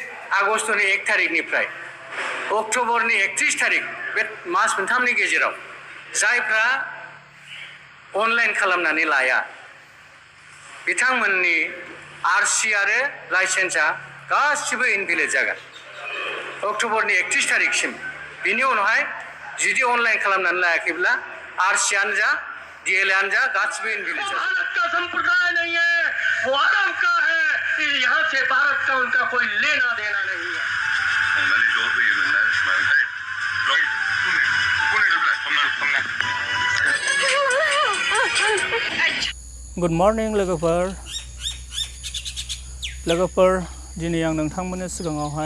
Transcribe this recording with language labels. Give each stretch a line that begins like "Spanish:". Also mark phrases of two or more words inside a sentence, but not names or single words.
Bodo: आगष्टनि 1 तारिखनिफ्राय अक्ट'बरनि 31 तारिख बे मास मोनथामनि गेजेराव जायफ्रा अनलाइन खालामनानै लाया बिथांमोननि आरसि आरो लाइसेन्सआ गासिबो इनभेलिड जागोन अक्ट'बरनि 31 तारिखसिम बिनि उनावहाय जुदि अनलाइन खालामनानै लायाखैब्ला आरसिआनो जा डीएलआनो जा गासिबो इनभेलिड जागोन।
Hindi: भारत का संप्रदाय नहीं है, वो आराम का है, यहाँ से भारत का उनका कोई लेना देना नहीं है।
English: Good morning
Bodo: लोगोफोर दिनै आं नोंथांमोननो सिगाङावहाय